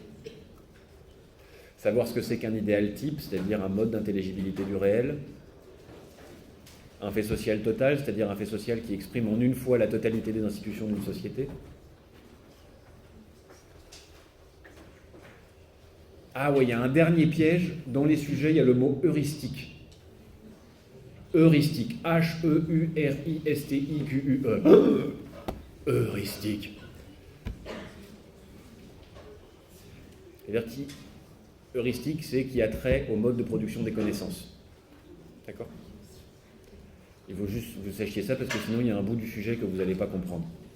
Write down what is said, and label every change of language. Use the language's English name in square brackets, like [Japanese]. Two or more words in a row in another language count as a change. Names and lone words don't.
[French] Savoir ce que c'est qu'un idéal type, c'est-à-dire un mode d'intelligibilité du réel. Un fait social total, c'est-à-dire un fait social qui exprime en une fois la totalité des institutions d'une société. Ah oui, il y a un dernier piège. Dans les sujets, il y a le mot heuristique. Heuristique. H-E-U-R-I-S-T-I-Q-U-E. Heuristique. C'est-à-dire heuristique, c'est qui a trait au mode de production des connaissances. D'accord? Il faut juste que vous sachiez ça parce que sinon il y a un bout du sujet que vous n'allez pas comprendre.